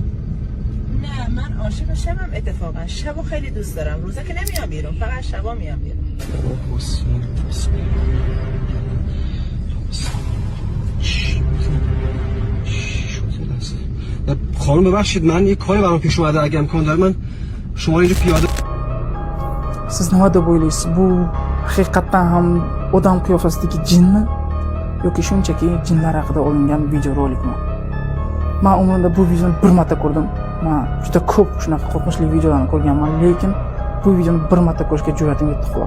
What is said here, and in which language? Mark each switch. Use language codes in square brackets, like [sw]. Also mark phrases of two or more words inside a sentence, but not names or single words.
[fa] نه من عاشق شبم اتفاقا، شبو خیلی دوست دارم، روزا که نمیام بیرون، فقط شبا میام بیرون. خانم ببخشید من یه کاری برام پیش اومده، اگه امکان داره من شما اینجا پیاده. [uz] Siz nima deb o'ylaysiz? Bu haqiqatan ham odam qiyofasidagi jinmi yoki shunchaki jinlar haqida olingan videorolikmi? Men umrimda bu videoni bir marta ko'rdim. Men juda ko'p shunaqa qo'rqinchli videolarni ko'rganman, lekin bu videoni bir marta ko'rishga jur'atim yetdi xolos.